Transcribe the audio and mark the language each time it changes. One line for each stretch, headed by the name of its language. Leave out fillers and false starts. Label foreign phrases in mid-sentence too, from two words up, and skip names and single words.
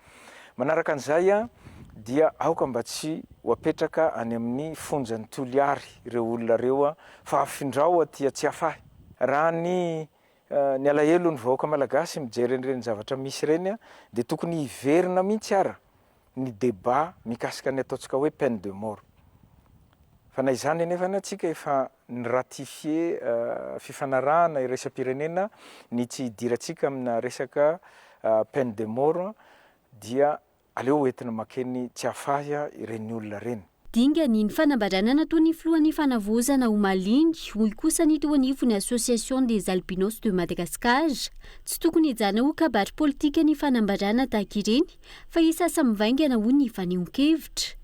Malagasy: Manaraka an'izay dia aoka mba tsy ho apetraka any amin'ny fonjany Toliary ireo olona reo fa afindrao aty tsy afahy. Raha ny alahelo ny vahoaka malagasy mijery ireny zavatra misy ireny dia tokony hiverina mihitsy ara ny débat mikasika ny ataontsika hoe
French: peine de mort.
Malagasy: Fa na izany nefa antsika efa niratifié fifanarahana iraisam-pirenena ny tsy hidirantsika amina resaka
French: peine de mort
Malagasy: dia aleo entina makeny tsy afahy ireny olona ireny. Dingany ny fanambarana nataon'ny filohan'ny fanavaozana omaly hoy kosa ny teo anivony Association des Albinos de Madagascar. Tsy tokony hijana ho kabary politika ny fanambarana tahaka ireny fa isasa mivaingana ho ny fanehonkevitra.